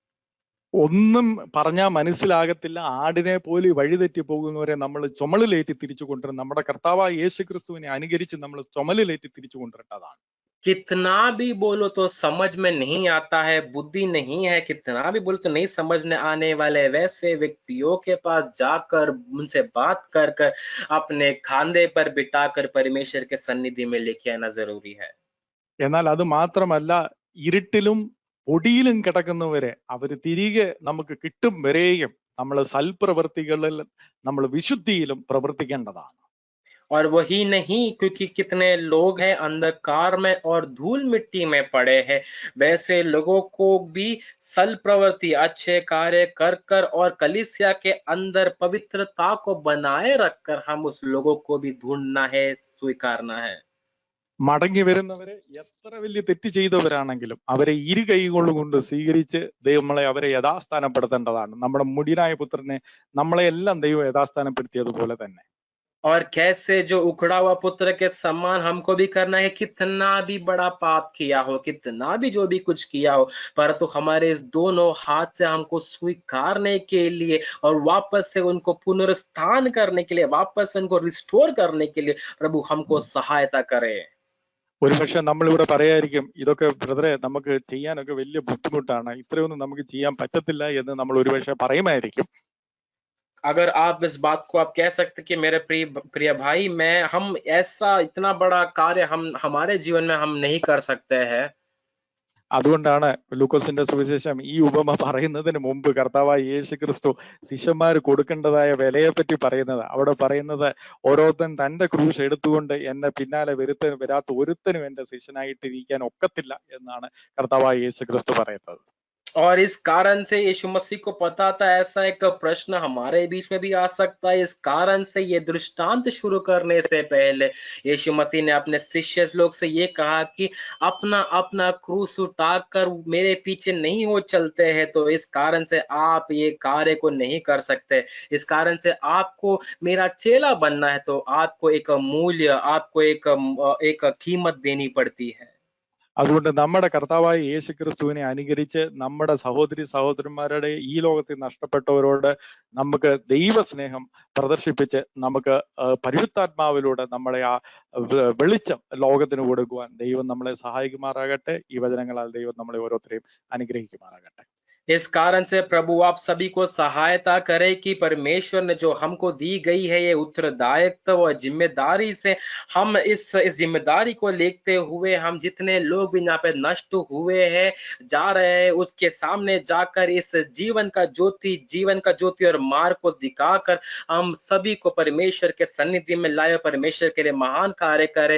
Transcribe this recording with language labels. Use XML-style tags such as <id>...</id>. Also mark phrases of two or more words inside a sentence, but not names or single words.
<ml>ഒന്നും പറഞ്ഞാൽ മനസ്സിലാകത്തില്ല, ആടിനെ പോലെ വഴിതെറ്റി പോകുന്നവരെ നമ്മൾ ചുമലിലേറ്റി തിരിച്ചു കൊണ്ടുവരും. നമ്മുടെ കർത്താവായ യേശു ക്രിസ്തുവിനെ അനുകരിച്ച് നമ്മൾ ചുമലിലേറ്റി തിരിച്ചു കൊണ്ടുവരേണ്ടതാണ്.</ml> <hi>कितना भी बोलो तो समझ में नहीं आता है, बुद्धि नहीं है, कितना भी बोलो तो नहीं समझने आने वाले वैसे व्यक्तियों के पास जाकर उनसे बात कर कर अपने खांधे पर बिठाकर परमेश्वर के सन्निधि में लेके आना जरूरी है।</hi> <ml>എന്നാൽ അത് മാത്രമല്ല, ഇരുട്ടിലും പൊടിയിലും കിടക്കുന്നവരെ അവര് തിരികെ നമുക്ക് കിട്ടും വരെയും നമ്മൾ സൽപ്രവൃത്തികളിൽ, നമ്മൾ വിശുദ്ധിയിലും പ്രവർത്തിക്കേണ്ടതാണ്.</ml> <hi>और वही नहीं, क्योंकि कितने लोग हैं अंधकार में और धूल मिट्टी में पड़े हैं, वैसे लोगों को भी सल प्रवृत्ति अच्छे कार्य कर कर और कलीसिया के अंदर पवित्रता को बनाए रखकर हम उस लोगों को भी ढूंढना है, स्वीकारना है।</hi> <ml>മടങ്ങി വരുന്നവരെ എത്ര വലിയ തെറ്റ് ചെയ്തവരാണെങ്കിലും അവരെ ഇരു കൈകൊണ്ട് സ്വീകരിച്ച് ദൈവങ്ങളെ അവരെ യഥാസ്ഥാനപ്പെടുത്തേണ്ടതാണ്. നമ്മുടെ മുടിയനായ പുത്രനെ നമ്മളെ എല്ലാം ദൈവം യഥാസ്ഥാനപ്പെടുത്തിയതുപോലെ തന്നെ.</ml> <hi>और कैसे जो उखड़ा हुआ पुत्र के समान हमको भी करना है, कितना भी बड़ा पाप किया हो, कितना भी जो भी कुछ किया हो, परंतु हमारे इस दोनों हाथ से हमको स्वीकारने के लिए और वापस से उनको पुनरुत्थान करने के लिए, वापस से उनको रिस्टोर करने के लिए प्रभु हमको सहायता करे।</hi> <ml>ഒരുപക്ഷെ നമ്മളിവിടെ പറയായിരിക്കും, ഇതൊക്കെ ബ്രദറെ നമുക്ക് ചെയ്യാനൊക്കെ വലിയ ബുദ്ധിമുട്ടാണ്, ഇത്രയൊന്നും നമുക്ക് ചെയ്യാൻ പറ്റത്തില്ല എന്ന് നമ്മൾ ഒരുപക്ഷെ പറയുമായിരിക്കും.</ml> <hi>अगर आप इस बात को आप कह सकते कि मेरे प्रिय भाई, हम ऐसा इतना बड़ा कार्य हम हमारे जीवन में हम नहीं कर सकते हैं।</hi> <ml>അതുകൊണ്ടാണ് ലൂക്കോസിന്റെ സുവിശേഷം ഈ ഉപമ പറയുന്നതിന് മുമ്പ് കർത്താവായ യേശു ക്രിസ്തു ശിഷ്യന്മാർ കൊടുക്കേണ്ടതായ വിലയെപ്പറ്റി പറയുന്നത്. അവിടെ പറയുന്നത്, ഓരോരുത്തൻ തന്റെ ക്രൂശ് എടുത്തുകൊണ്ട് എന്നെ പിന്നാലെ വരാത്ത ഒരുത്തനും എന്റെ ശിഷ്യനായിട്ടിരിക്കാൻ ഒക്കത്തില്ല എന്നാണ് കർത്താവായ യേശു ക്രിസ്തു പറയുന്നത്.</ml> <hi>और इस कारण से यीशु मसीह को पता था ऐसा एक प्रश्न हमारे बीच में भी आ सकता है। इस कारण से ये दृष्टांत शुरू करने से पहले यीशु मसीह ने अपने शिष्य लोग से ये कहा कि अपना अपना क्रूस उठाकर मेरे पीछे नहीं हो चलते हैं, तो इस कारण से आप ये कार्य को नहीं कर सकते। इस कारण से आपको मेरा चेला बनना है तो आपको एक मूल्य, आपको एक कीमत देनी पड़ती है।</hi> <ml>അതുകൊണ്ട് നമ്മുടെ കർത്താവായ യേശു ക്രിസ്തുവിനെ അനുകരിച്ച് നമ്മുടെ സഹോദരി സഹോദരന്മാരുടെ ഈ ലോകത്തിൽ നഷ്ടപ്പെട്ടവരോട് നമുക്ക് ദൈവസ്നേഹം പ്രദർശിപ്പിച്ച് നമുക്ക് പരിശുദ്ധാത്മാവിലൂടെ നമ്മളെ ആ വെളിച്ചം ലോകത്തിന് കൊടുക്കുവാൻ ദൈവം നമ്മളെ സഹായിക്കുമാറാകട്ടെ. ഈ വചനങ്ങളാൽ ദൈവം നമ്മളെ ഓരോരുത്തരെയും അനുഗ്രഹിക്കുമാറാകട്ടെ.</ml> <hi>इस कारण से प्रभु आप सभी को सहायता करें कि परमेश्वर ने जो हमको दी गई है ये उत्तरदायित्व और जिम्मेदारी से हम इस जिम्मेदारी को लेते हुए हम जितने लोग भी यहाँ पे नष्ट हुए हैं जा रहे हैं उसके सामने जाकर इस जीवन का ज्योति और मार्ग को दिखाकर हम सभी को परमेश्वर के सन्निधि में लाए, परमेश्वर के लिए महान कार्य करें।</hi>